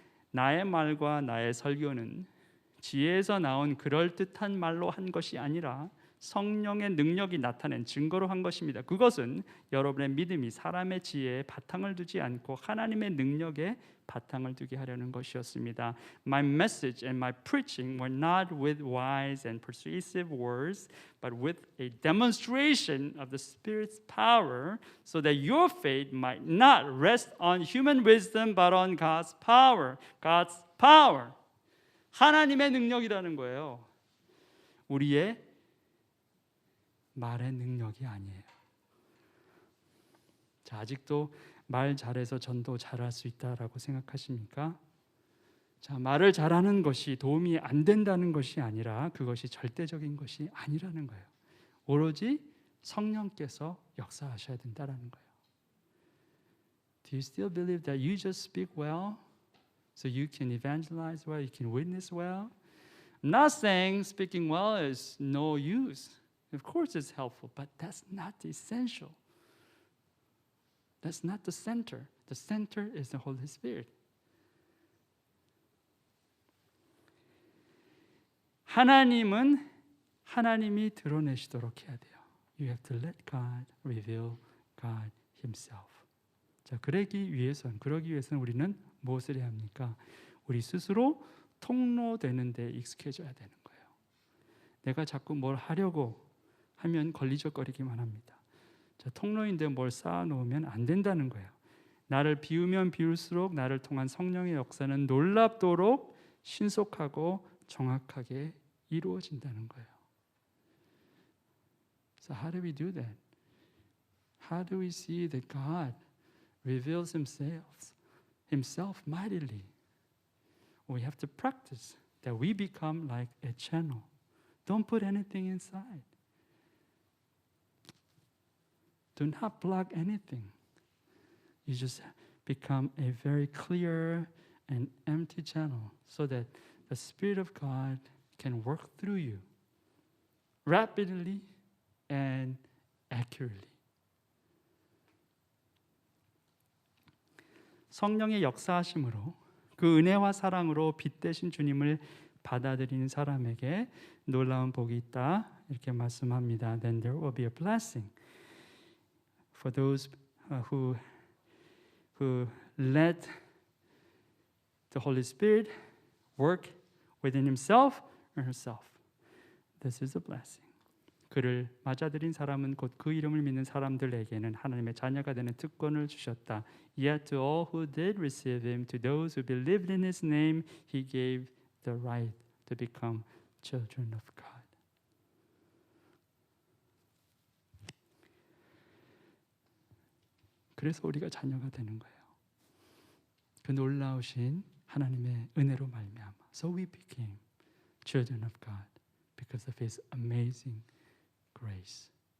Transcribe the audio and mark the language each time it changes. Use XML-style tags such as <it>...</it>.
<ko>나의 말과 나의 설교는 지혜에서 나온 그럴듯한 말로 한 것이 아니라 성령의 능력이 나타낸 증거로 한 것입니다. 그것은 여러분의 믿음이 사람의 지혜에 바탕을 두지 않고 하나님의 능력에 바탕을 두게 하려는 것이었습니다.</ko> <en>My message and my preaching were not with wise and persuasive words, but with a demonstration of the Spirit's power, so that your faith might not rest on human wisdom, but on God's power. God's power.</en> <ko>하나님의 능력이라는 거예요. 우리의 말의 능력이 아니에요. 자, 아직도 말 잘해서 전도 잘할 수 있다라고 생각하십니까? 자, 말을 잘하는 것이 도움이 안 된다는 것이 아니라 그것이 절대적인 것이 아니라는 거예요. 오로지 성령께서 역사하셔야 된다라는 거예요.</ko> <en>Do you still believe that you just speak well, so you can evangelize well, you can witness well? I'm not saying speaking well is no use. Of course it's helpful, but that's not the essential. That's not the center. The center is the Holy Spirit.</en> <ko>하나님은 하나님이 드러내시도록 해야 돼요.</ko> <en>You have to let God reveal God Himself.</en> <ko>자, 그러기 위해서는 우리는 무엇을 해야 합니까? 우리 스스로 통로되는 데 익숙해져야 되는 거예요. 내가 자꾸 뭘 하려고 하면 걸리적거리기만 합니다. 자, 통로인데 뭘 쌓아놓으면 안 된다는 거예요. 나를 비우면 비울수록 나를 통한 성령의 역사는 놀랍도록 신속하고 정확하게 이루어진다는 거예요.</ko> <en>So how do we do that? How do we see that God reveals himself mightily? We have to practice that we become like a channel. Don't put anything inside. Do not block anything. You just become a very clear and empty channel so that the Spirit of God can work through you rapidly and accurately.</en> <ko>성령의 역사하심으로 그 은혜와 사랑으로 빛되신 주님을 받아들이는 사람에게 놀라운 복이 있다 이렇게 말씀합니다.</ko> <en>Then there will be a blessing for those who let the Holy Spirit work within himself or herself. This is a blessing.</en> <ko>그를 맞아들인 사람은 곧 그 이름을 믿는 사람들에게는 하나님의 자녀가 되는 특권을 주셨다.</ko> <en>Yet to all who did receive him, to those who believed in his name, he gave the right to become children of God.</en> <ko>그래서 우리가 자녀가 되는 거예요. 그 놀라우신 하나님의 은혜로 말미암아.</ko> <en>So we became children of God because of his amazing grace.</en>